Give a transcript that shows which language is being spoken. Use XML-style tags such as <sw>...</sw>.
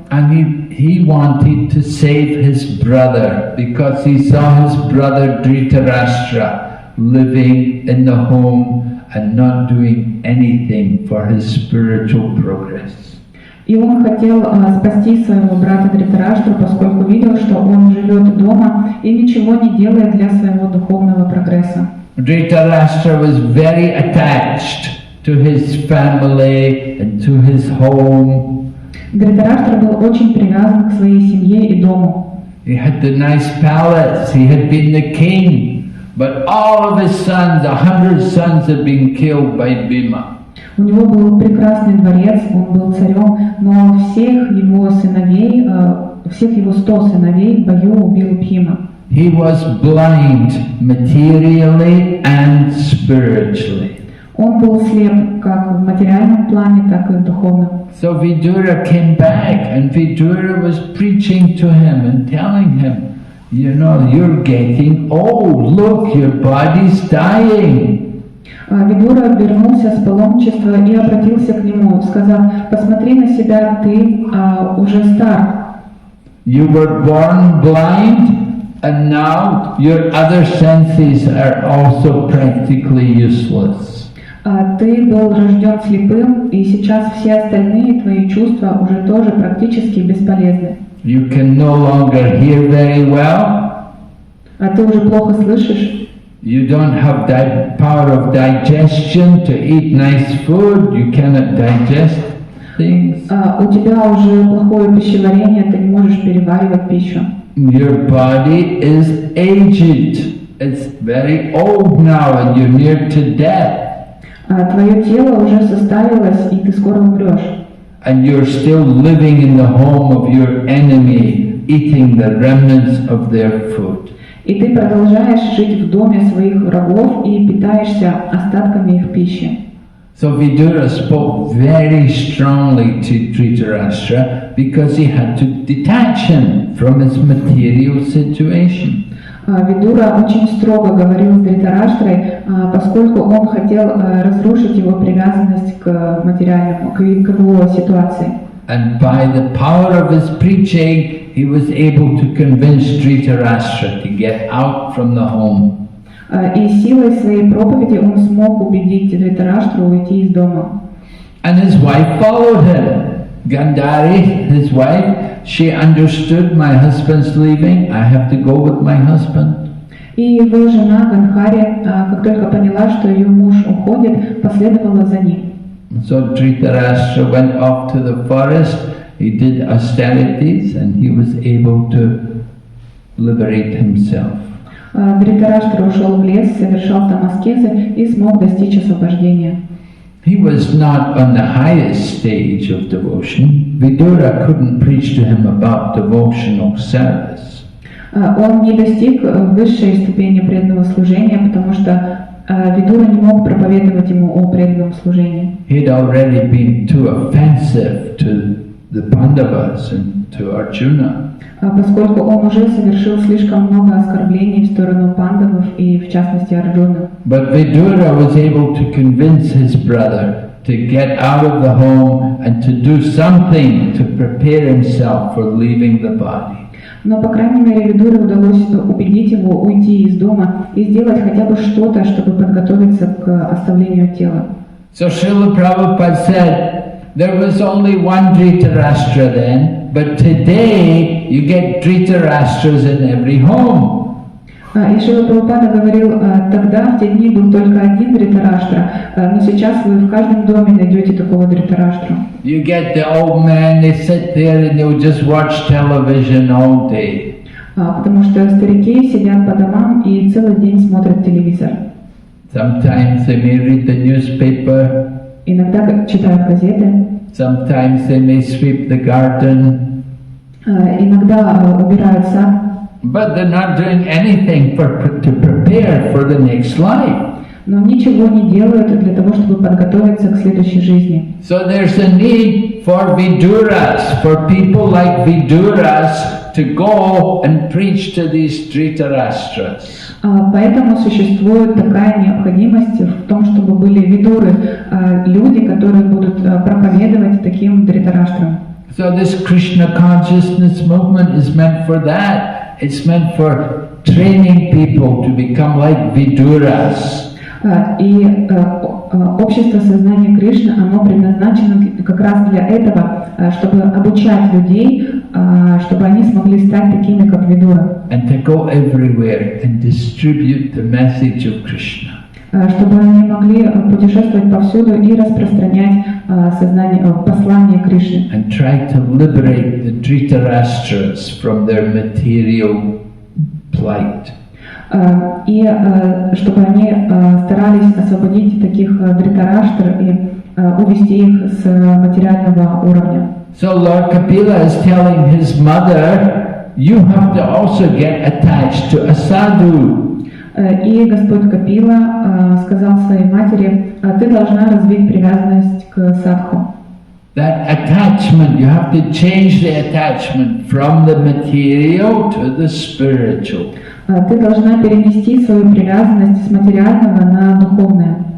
<en>And he wanted to save his brother because he saw his brother Dhritarashtra living in the home and not doing anything for his spiritual progress.</en> <ru>И он хотел спасти своего брата Дритараштра, поскольку видел, что он живет дома и ничего не делает для своего духовного прогресса.</ru> <en>Dhritarashtra was very attached to his family and to his home.</en> <ru>Дритараштра был очень привязан к своей семье и дому.</ru> <en>He had the nice palace, he had been the king, but all of his sons, 100 sons, had been killed by Bhima.</en> <ru>У него был прекрасный дворец, он был царем, но всех его сыновей, всех его 100 сыновей в бою убил Бхима.</ru> <en>He was blind materially and spiritually.</en> <ru>Он был слеп как в материальном плане, так и в духовном.</ru> <en>So Vidura came back and Vidura was preaching to him and telling him, you know, you're getting old, look, your body's dying.</en> <ru>Видура вернулся с паломничества и обратился к нему, сказав: посмотри на себя, ты уже стар.</ru> <en>You were born blind and now your other senses are also practically useless.</en> <ru>Ты был рожден слепым, и сейчас все остальные твои чувства уже тоже практически бесполезны.</ru> <en>You can no longer hear very well.</en> <ru>Ты уже плохо слышишь.</ru> <en>You don't have the power of digestion to eat nice food. You cannot digest things.</en> <ru>У тебя уже плохое пищеварение, ты не можешь переваривать пищу.</ru> <en>Your body is aged. It's very old now and you're near to death.</en> <ru>Твое тело уже состарилось, и ты скоро умрешь.</ru> <en>And you're still living in the home of your enemy, eating the remnants of their food.</en> <ru>И ты продолжаешь жить в доме своих врагов и питаешься остатками их пищи.</ru> <en>So Vidura spoke very strongly to Dhritarashtra because he had to detach him from his material situation.</en> <ru>Видура очень строго говорил с Дритараштрой, поскольку он хотел разрушить его привязанность к материальному, к его ситуации.</ru> <en>And by the power of his preaching, he was able to convince Dhritarashtra to get out from the home.</en> <ru>И силой своей проповеди он смог убедить Дритараштру уйти из дома.</ru> <en>And his wife followed him. Gandhari, his wife, she understood my husband's leaving. I have to go with my husband.</en> <ru>И его жена Ганхари, как только поняла, что ее муж уходит, последовала за ним.</ru> <en>So Dhritarashtra went off to the forest, he did austerities and he was able to liberate himself.</en> <ru>Дритараштра ушел в лес, совершал там аскезы и смог достичь освобождения.</ru> <en>He was not on the highest stage of devotion. Vidura couldn't preach to him about devotional service.</en> <ru>Он не достиг высшей ступени преданного служения, потому что Видура не мог проповедовать ему о преданном служении.</ru> <en>He had already been too offensive to the Pandavas and to Arjuna.</en> <ru>Поскольку он уже совершил слишком много оскорблений в сторону пандавов и в частности Арджуны.</ru> <en>But Vidura was able to convince his brother to get out of the home and to do something to prepare himself for leaving the body.</en> <ru>Но, по крайней мере, Видуре удалось убедить его уйти из дома и сделать хотя бы что-то, чтобы подготовиться к оставлению тела.</ru> <en>So Srila Prabhupada said, there was only one Dhritarashtra then, but today you get Dhritarashtras in every home.</en> <ru>И Шрила Прабхупада говорил, тогда в те дни был только один Дритараштра, но сейчас вы в каждом доме найдете такого Дритараштру.</ru> <en>You get the old man, they sit there and they'll just watch television all day.</en> <ru>Потому что старики сидят по домам и целый день смотрят телевизор.</ru> <en>Sometimes they may read the newspaper,</en> <ru>Иногда читают газеты,</ru> <en>sometimes they may sweep the garden,</en> <ru>иногда убирают сад.</ru> <en>but they're not doing anything to prepare for the next life.</en> <ru>Но ничего не делают для того, чтобы подготовиться к следующей жизни.</ru> <en>So there's a need for Viduras, for people like Viduras to go and preach to these Dhritarashtras.</en> <ru>Поэтому существует такая необходимость в том, чтобы были видуры, люди, которые будут проповедовать таким Дритараштрам.</ru> <en>So this Krishna consciousness movement is meant for that. It's meant for training people to become like Viduras.</en> <ru>И общество сознания Кришны, оно предназначено как раз для этого, чтобы обучать людей, чтобы они смогли стать такими, как Видура.</ru> <en>And to go everywhere and distribute the message of Krishna.</en> <ru>Чтобы они могли путешествовать повсюду и распространять послание Кришны.</ru> <en>And try to liberate the Dhritarashtras from their material plight.</en> <ru>И чтобы они старались освободить таких Дритараштр и увести их с материального уровня.</ru> <en>So Lord Kapila is telling his mother, you have to also get attached to a sadhu.</en> <ru>И Господь Капила сказал своей матери, ты должна развить привязанность к садху.</ru> <en>That attachment, you have to change the attachment from the material to the spiritual.</en> <ru>Ты должна перенести свою привязанность с материального на духовное.</ru>